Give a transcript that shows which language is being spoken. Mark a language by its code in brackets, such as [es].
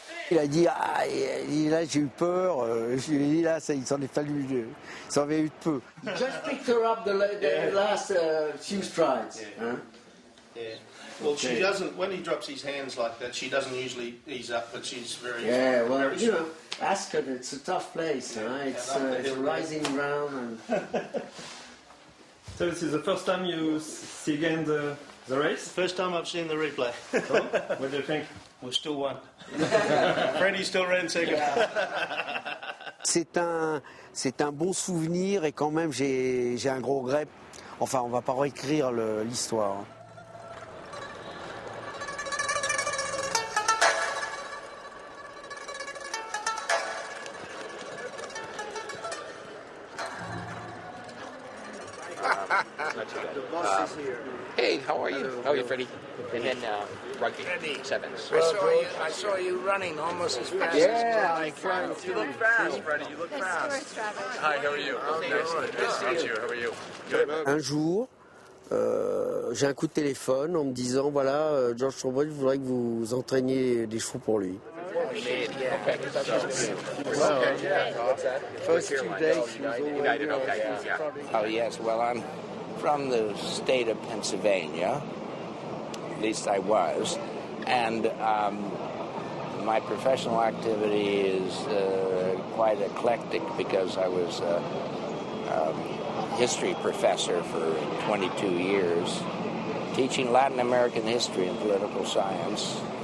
[fr] Il a dit, là j'ai eu peur, je lui ai dit là, il s'en est fallu, il s'en avait eu de peu. [en] He just picked her up the last few strides. Yeah. Huh? Yeah. Well, she doesn't, when he drops his hands like that, she doesn't usually ease up, but she's very... Yeah, well, very you know, Ascot, it's a tough place, huh? It's a rising ground. And... So this is the first time you see again the race? First time I've seen the replay. So, what do you think? We still won. Freddie still ran second. [fr] C'est un bon souvenir et quand même j'ai un gros regret. Enfin, on va pas réécrire l'histoire. [en] The boss is here. Hey, how are you? How are you, Freddie? And then rugby sevens. I saw you running almost as fast as Frank. You look fast, Freddie. You look fast. Hi, how are you? Nice to meet you. How are you? Good. [fr] Un jour, j'ai un coup de téléphone en me disant voilà, George Thornbury voudrait que vous entraîniez des chevaux pour lui. [en] First 2 days, he was already Oh, yes. Well, I'm from the state of Pennsylvania. At least I was. And my professional activity is quite eclectic because I was a history professor for 22 years, teaching Latin American history and political science.